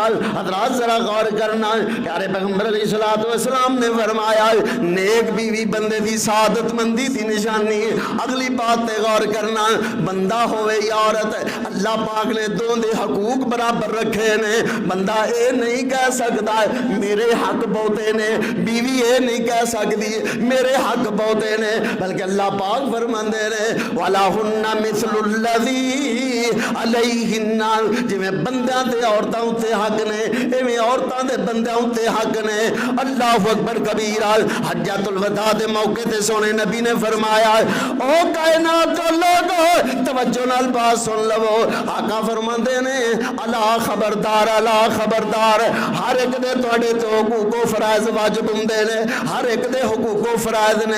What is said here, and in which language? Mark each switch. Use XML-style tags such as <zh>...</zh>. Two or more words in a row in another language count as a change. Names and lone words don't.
<pa>حضرات ذرا غور کرنا، پیارے پیغمبر</pa> <ar>عليه الصلاة والسلام</ar> <pa>نے فرمایا نیک بیوی بندے دی سعادتمندی دی نشانی ہے. اگلی بات پے غور کرنا، بندہ ہووے یا عورت، اللہ پاک نے دونوں دے حقوق برابر رکھے نے. بندہ یہ نہیں کہہ سکتا میرے حق بہتے نے، بیوی یہ نہیں کہہ سکتی میرے حق بہتے نے، بلکہ اللہ پاک فرماتے نے</pa> <ar>ولهن مثل الذي عليهن.</ar> <pa>جویں بندیاں تے عورتاں اتے حق نے، اویں عورتاں دے بندیاں اتے حق نے.</pa> <ar>الله أكبر كبيرا.</ar> <pa>حجۃ الوداع دے موقعے تے سوہنے نبی نے فرمایا او کائنات دے لوگو توجہ نال بات سن لوو. آقا فرماتے نے الا خبردار، الا خبردار، ہر اک دے تہاڈے توں حقوق و فرائض واجب ہندے نے، ہر اک دے حقوق و فرائض نے.</pa>